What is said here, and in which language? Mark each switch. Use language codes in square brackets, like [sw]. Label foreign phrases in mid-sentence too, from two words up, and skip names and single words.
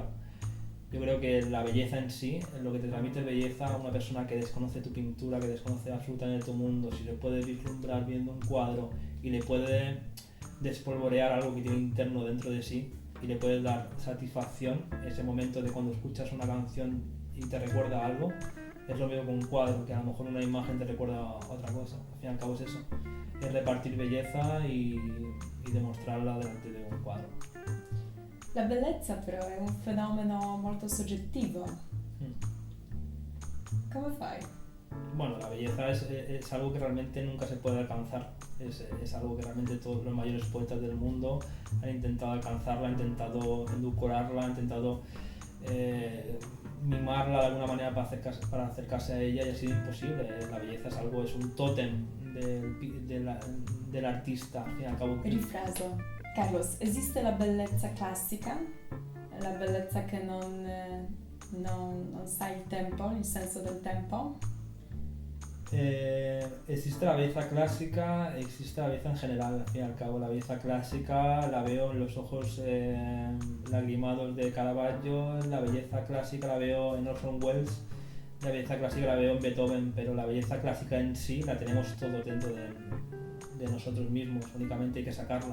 [es] Yo creo que la belleza en sí, lo que te transmite belleza a una persona que desconoce tu pintura, que desconoce absolutamente tu mundo, si le puede vislumbrar viendo un cuadro y le puede despolvorear algo que tiene interno dentro de sí y le puede dar satisfacción, ese momento de cuando escuchas una canción y te recuerda algo, es lo mismo con un cuadro, que a lo mejor una imagen te recuerda a otra cosa. Al fin y al cabo es eso, es repartir belleza y demostrarla delante de un cuadro. [it] La bellezza però è un fenomeno molto soggettivo. Come fai? [es] Bueno, la belleza es algo que realmente nunca se puede alcanzar. Es algo que realmente todos los mayores poetas del mundo han intentado alcanzarla, han intentado edulcorarla, han intentado mimarla de alguna manera para acercarse a ella y ha sido imposible. La belleza es un tótem del artista, al fin y al cabo. [it] Rifraso. Carlos, esiste la bellezza classica, la bellezza che non sa il tempo, il senso del tempo? [es] Existe la belleza clásica, existe la belleza en general, al fin y al cabo. La belleza clásica la veo en los ojos lagrimados de Caravaggio, la belleza clásica la veo en Orson Welles, la belleza clásica la veo en Beethoven, pero la belleza clásica en sí la tenemos todo dentro de nosotros mismos, únicamente hay que sacarla.